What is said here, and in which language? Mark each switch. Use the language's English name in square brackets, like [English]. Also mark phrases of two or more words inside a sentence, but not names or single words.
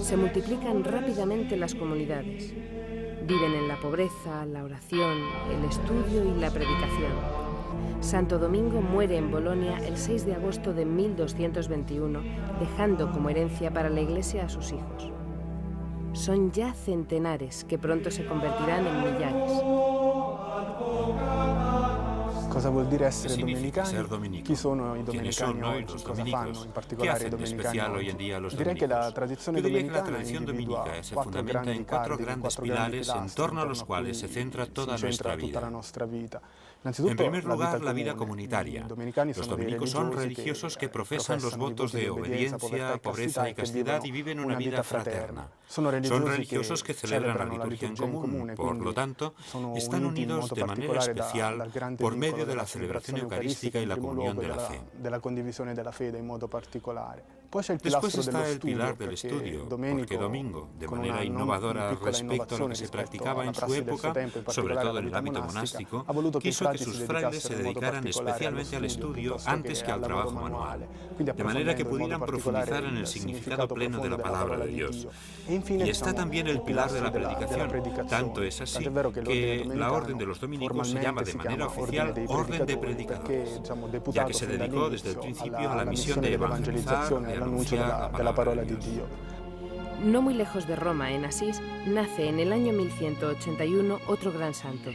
[Spanish] Se multiplican rápidamente las comunidades. Viven en la pobreza, la oración, el estudio y la predicación. Santo Domingo muere en Bolonia el 6 de agosto de 1221, dejando como herencia para la Iglesia a sus hijos. Son ya centenares que pronto se convertirán en millares. [Italian] Cosa vuol dire essere [Spanish] ¿Qué significa [Italian] domenicani? [Spanish] ser dominico? [Italian] Chi sono i [Spanish] ¿Quiénes [Italian] domenicani [Spanish] son hoy [Italian] oggi? [Spanish] los [Italian] Cosa [Spanish] dominicos? [Italian] fanno in [Spanish] ¿Qué [Italian] particolare i [Spanish] hacen de [Italian] domenicani [Spanish] especial hoy [Italian] oggi? [Spanish] en día los [Italian] Direi che la [Spanish] dominicos? [Italian] tradizione [Spanish] Yo diría que la [Italian] domenicana [Spanish] tradición [Italian] individua [Spanish] dominica se [Italian] quattro [Spanish] fundamenta [Italian] grandi [Spanish] en cuatro [Italian] cardini, [Spanish] grandes [Italian] quattro grandi [Spanish] pilares en [Italian] pilastri [Spanish] torno a los [Italian] intorno a [Spanish] cuales [Italian] cui [Spanish] se centra toda [Italian] si centra [Spanish] nuestra [Italian] tutta la [Spanish] vida. [Italian] nostra vita. [Spanish] En [Italian] Innanzitutto [Spanish] primer lugar, la vida [Italian] comune. [Spanish] comunitaria. [Italian] I domenicani [Spanish] Los [Italian] sono dei [Spanish] dominicos son [Italian] religiosi [Spanish] religiosos que [Italian] che [Spanish] profesan los votos de obediencia, pobreza y castidad y viven una vida fraterna. Son religiosos que celebran la liturgia en común, por lo tanto, están unidos de manera especial por medio de la celebración eucarística y la comunión de la fe. [Italian] Della condivisione della fede in modo particolare. Poi c'è il [Spanish] Después [Italian] pilastro [Spanish] está [Italian] dello [Spanish] el pilar [Italian] studio, [Spanish] del [Italian] perché [Spanish] estudio, [Italian] Domenico, [Spanish] porque Domingo, de [Italian] con [Spanish] manera [Italian] una [Spanish] innovadora [Italian] piccola [Spanish] respecto a lo [Italian] innovazione [Spanish] que se [Italian] rispetto [Spanish] practicaba [Italian] alla [Spanish] en su [Italian] prassi del suo [Spanish] época, [Italian] tempo, in [Spanish] sobre [Italian] particolare [Spanish] todo en [Italian] alla [Spanish] el [Italian] vita [Spanish] ámbito [Italian] monastica, [Spanish] monástico, [Italian] ha voluto che i [Spanish] quiso que [Italian] frati [Spanish] sus [Italian] si [Spanish] frailes se [Italian] dedicassero in modo [Spanish] dedicaran [Italian] particolare [Spanish] especialmente al [Italian] allo studio, [Spanish] estudio [Italian] piuttosto [Spanish] antes que al [Italian] al lavoro [Spanish] trabajo manual, [Italian] quindi [Spanish] de manera que [Italian] approfondendo in [Spanish] pudieran [Italian] modo [Spanish] profundizar [Italian] particolare [Spanish] en el [Italian] il [Spanish] significado pleno de la [Italian] profondo [Spanish] palabra de [Italian] di [Spanish] Dios. [Italian] Dio. E infine, [Spanish] Y está también el pilar de la predicación. Tanto es así que la Orden de los Dominicos se llama de manera oficial Orden de Predicadores, ya que se dedicó desde el principio a la misión de evangelizar, de anunciar la palabra de Dios. No muy lejos de Roma, en Asís, nace en el año 1181 otro gran santo.